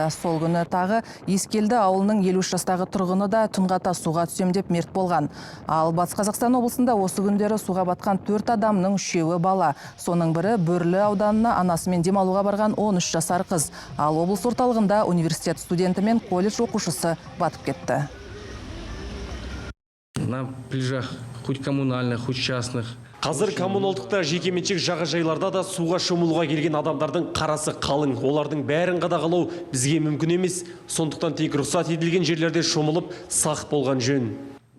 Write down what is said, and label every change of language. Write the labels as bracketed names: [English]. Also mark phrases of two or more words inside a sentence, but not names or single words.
[Kazakh] Сол күні тағы Ескелді ауылының 53 жастағы тұрғыны да Тұнғата суға түсем деп мерт болған. Ал Батыс Қазақстан облысында осы күндері суға батқан 4 адамның 3-і бала. Соның бірі Бөрлі ауданына анасымен демалуға барған 13 жасар қыз. Ал облыс орталығында университет студенті мен колледж оқушысы батып кетті. [Russian] На пляжах, хоть коммунальных, хоть частных. [Kazakh] Қазір коммуналдықта жекеменшік жағажайларда да суға шомылуға келген адамдардың қарасы қалың. Олардың бәрін қадағалау бізге мүмкін емес. Сондықтан тек рұқсат етілген жерлерде шомылып, сақ болған жөн.